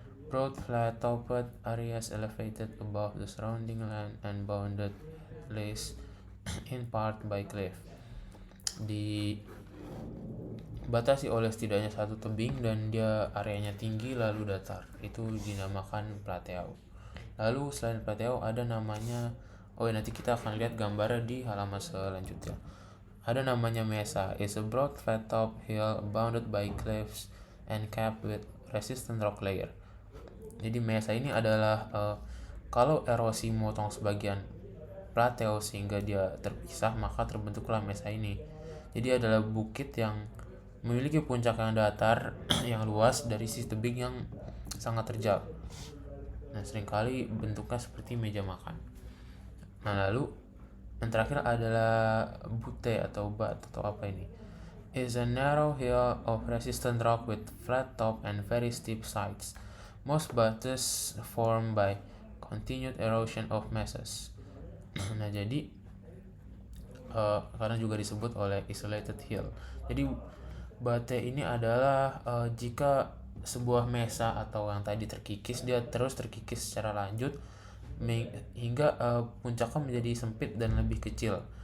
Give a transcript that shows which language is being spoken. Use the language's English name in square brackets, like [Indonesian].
[English] Broad flat-topped areas elevated above the surrounding land and bounded at least in part by cliff. [Indonesian] Dibatasi oleh setidaknya satu tebing dan dia areanya tinggi lalu datar. Itu dinamakan plateau. Lalu selain plateau ada namanya, nanti kita akan lihat gambarnya di halaman selanjutnya. Ada namanya mesa. [English] It's a broad flat-top hill bounded by cliffs and capped with resistant rock layer. [Indonesian] Jadi mesa ini adalah kalau erosi memotong sebagian plateo sehingga dia terpisah, maka terbentuklah mesa ini. Jadi adalah bukit yang memiliki puncak yang datar yang luas dari sisi tebing yang sangat terjal. Nah, seringkali bentuknya seperti meja makan. Nah, lalu yang terakhir adalah butte atau bat atau apa ini? [English] Is a narrow hill of resistant rock with flat top and very steep sides. Most buttes formed by continued erosion of mesas. [Indonesian] Nah, jadi karena juga disebut oleh isolated hill. Jadi bate ini adalah jika sebuah mesa atau yang tadi terkikis, dia terus terkikis secara lanjut hingga puncaknya menjadi sempit dan lebih kecil.